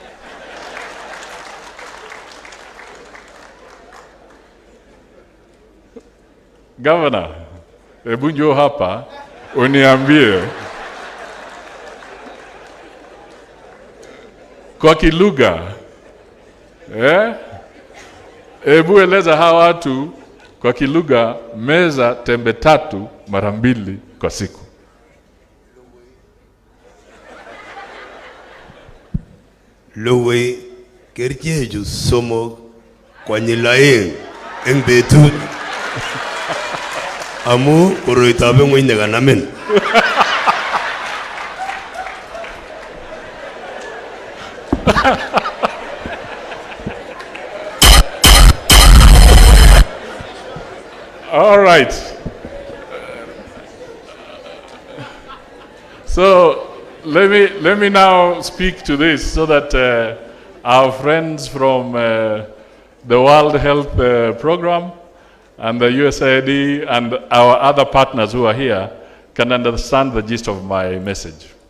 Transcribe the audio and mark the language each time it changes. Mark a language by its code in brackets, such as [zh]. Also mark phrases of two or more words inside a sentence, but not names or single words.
[sw] Gavana, hebu njoo hapa uniambie kwa kilugha, hebu eleza hawa watu kwa kilugha meza tembe 3 mara 2 kwa siku. [kln] Lowe kercheju somok konyil 2 eng betut amu koroitab ng'weny nekanamin. [en] All right. So let me now speak to this so that our friends from the World Health Program and the USAID and our other partners who are here can understand the gist of my message.